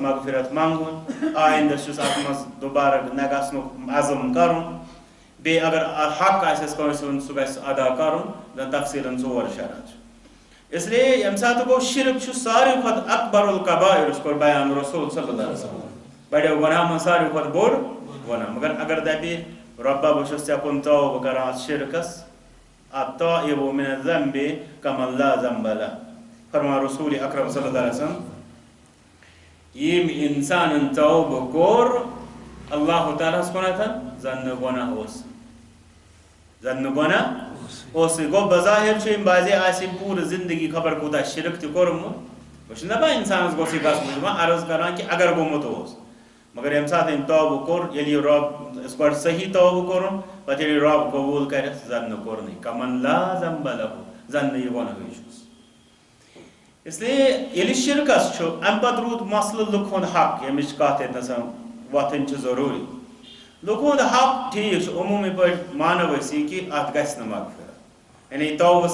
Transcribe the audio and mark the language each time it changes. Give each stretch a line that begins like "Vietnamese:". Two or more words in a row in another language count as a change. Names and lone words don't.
Kashmiri: مغفرت منٛگُن آیندٕ چھُس اَتھ منٛز دُبارٕ نہ گژھنُک عزم کرُن بیٚیہِ اگر حق آسٮ۪س کٲنٛسہِ ہُنٛد سُہ گژھِ ادا کرُن تفصیٖلن 4 شرط چھُ اسلیے ییٚمہِ ساتہٕ گوٚو شِرک چھُ ساروٕے کھۄتہٕ
Arabic: اکبر القبائر
Kashmiri: یُس کوٚر بیان رسول
Arabic: صلی اللہ علیہ وسلم
Kashmiri: بڑیو گۄناہ منٛز ساروٕے کھۄتہٕ بوٚڑ گۄناہ مگر اگر دپہِ رۄبا بہٕ چھُس ژےٚ کُن توبہٕ کران اتھ شِرکس
Arabic: التائب من الذنب کمن لا ذنب لہ
Kashmiri: فرمان رسول اکرم
Arabic: صلی اللہ علیہ وسلم
Kashmiri: ییٚمۍ انسانن توبہٕ کوٚر اللہ تعالیٰ ہس کُنتھ زن نہٕ گۄناہ اوس زن نہٕ گۄناہ اوسُے گوٚو بظاہر چھُ أمۍ باسے آسہِ پوٗرٕ زندگی خبر کوٗتاہ شِرک تہِ کوٚرمُت بہٕ چھُس دپان اِنسانس گوٚژھ یہِ گژھُن دپان عرض کران کہِ اگر گوٚمُت اوس مگر ییٚمہِ ساتہٕ أمۍ توبہٕ کوٚر ییٚلہِ یہِ رۄب گۄڈٕ صحیح توبہٕ کوٚرُن پتہٕ ییٚلہِ یہِ رۄب قبوٗل کرٮ۪س زن نہٕ کوٚرنُے
Arabic: کمن لا ذنب لہ
Kashmiri: زن نہٕ یہِ گۄنہٕے چھُس اسلیے ییٚلہِ شِرکس چھُ امہِ پتہٕ روٗد مسلہٕ لُکہٕ ہُنٛد حق ییٚمِچ کتھ ییٚتنس وۄتھٕنۍ چھِ ضروٗری لُکہٕ ہُنٛد حق ٹھیٖک چھُ عموٗمی پٲٹھۍ مانو أسۍ یہِ کہِ اتھ گژھِ نہٕ مغفرت یعنی توبہٕ